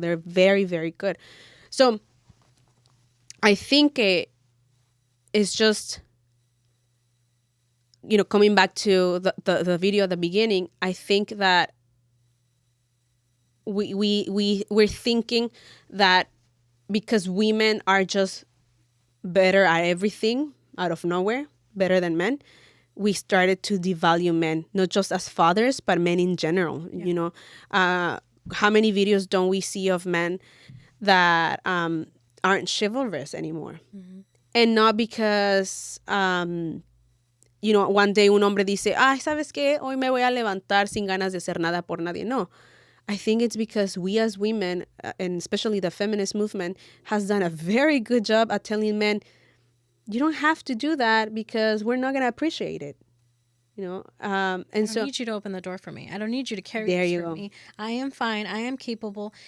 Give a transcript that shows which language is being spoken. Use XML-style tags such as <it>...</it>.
<en>They're very, very good. So I think it's just, coming back to the video at the beginning, I think that we're thinking that because women are just better at everything out of nowhere, better than men, we started to devalue men, not just as fathers, but men in general. Yeah. How many videos don't we see of men that aren't chivalrous anymore? Mm-hmm.</en> <es>And not because, one day un hombre dice, ¿sabes qué? Hoy me voy a levantar sin ganas de hacer nada por nadie. No.</es> <en>I think it's because we as women, and especially the feminist movement, has done a very good job at telling men, you don't have to do that because we're not going to appreciate it. I don't need you to open the door for me. I don't need you to carry this for me. I am fine. I am capable.</en>